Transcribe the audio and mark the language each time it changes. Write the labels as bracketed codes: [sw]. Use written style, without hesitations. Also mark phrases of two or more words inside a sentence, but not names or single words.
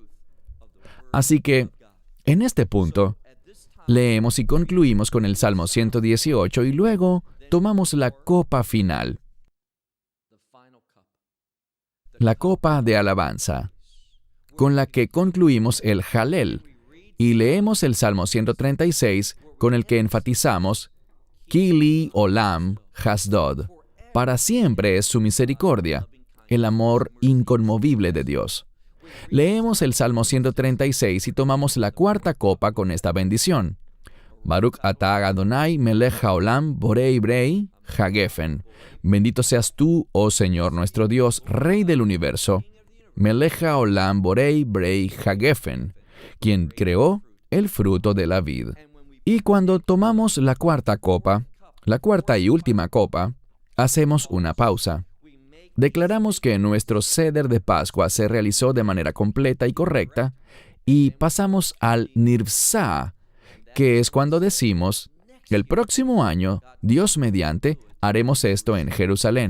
[es] Así que, en este punto, leemos y concluimos con el Salmo 118 y luego tomamos la copa final, la copa de alabanza, con la que concluimos el Halel, y leemos el Salmo 136, con el que enfatizamos [he] כי לעולם חסדו. [es] Para siempre es su misericordia, el amor inconmovible de Dios. Leemos el Salmo 136 y tomamos la cuarta copa con esta bendición. [he] ברוך אתה אדוני מלך העולם בורא ברי הגפן. [es] Bendito seas tú, oh Señor nuestro Dios, Rey del universo, [he] מלך העולם בורא ברי הגפן, [es] quien creó el fruto de la vid. Y cuando tomamos la cuarta copa, la cuarta y última copa, hacemos una pausa. Declaramos que nuestro Seder de Pascua se realizó de manera completa y correcta, y pasamos al Nirvsa, que es cuando decimos, el próximo año, Dios mediante, haremos esto en Jerusalén.